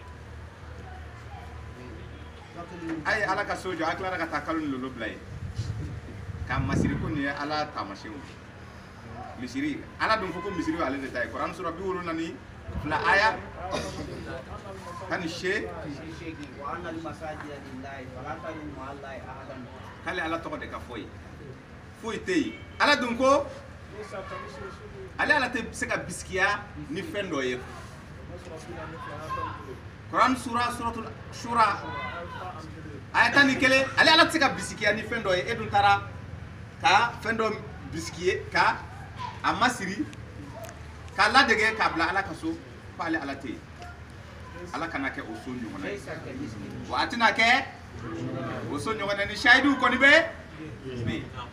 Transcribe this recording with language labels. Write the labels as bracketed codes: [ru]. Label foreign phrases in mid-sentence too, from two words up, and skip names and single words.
[bm] a ye ala ka so jɔ a tilara ka taa kalo ni lolo bila ye k'a masiri ko nin ye ala taamasiyɛnw misiri ala dun ko misiri ale de ta ye Quran sura 72 aya 18 k'ale ala tɔgɔ de ka fɔ ye foyi tɛ yen ala dun ko ale ala tɛ se ka bisikiya ni fɛn dɔ ye Quran suratul shura aya 11 ale ala tɛ se ka bisikiya ni fɛn dɔ ye e dun taara ka fɛn dɔ bisikiye ka a masiri k'a ladege k'a bila ala ka so ko ale ala tɛ yen ala kana kɛ o so ɲɔgɔnna ye wa a tɛna kɛ o so ɲɔgɔnna ni sayidu kɔni bɛ yen